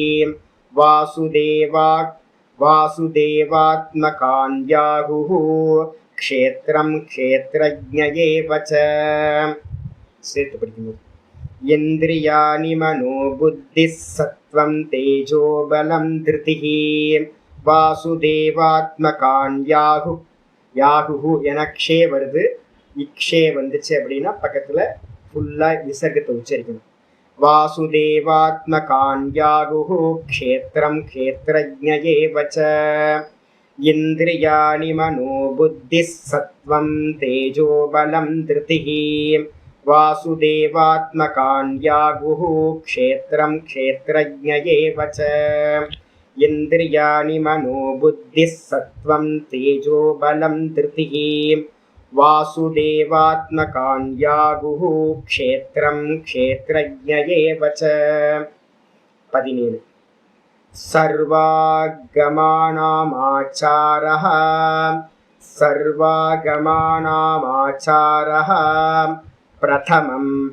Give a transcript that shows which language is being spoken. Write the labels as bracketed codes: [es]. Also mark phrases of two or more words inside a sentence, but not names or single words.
[sa] वासुदेवात्मकान्याहुः क्षेत्रं क्षेत्रज्ञ एव च इन्द्रियाणि मनोबुद्धिः सत्त्वं तेजो बलं धृतिः [ta] வாசுதேவாத்மகான்யாகு என க்ஷே வருது. இக்ஷே வந்துச்சு அப்படின்னா பக்கத்துல ஃபுல்லா விசர்க்கத்தை உச்சரிக்கணும். [sa] वासुदेवात्मकान्याहुः क्षेत्रं क्षेत्रज्ञ एव च इन्द्रियाणि मनोबुद्धिः सत्त्वं तेजो बलं धृतिः वासुदेवात्मकान्यागुः क्षेत्रं क्षेत्रज्ञ एव च इन्द्रियाणि मनोबुद्धिः सत्त्वं तेजो बलं धृतिः वासुदेवात्मकान्यागुः क्षेत्रं क्षेत्रज्ञ एव च 17 सर्वागमानामाचारः प्रथमं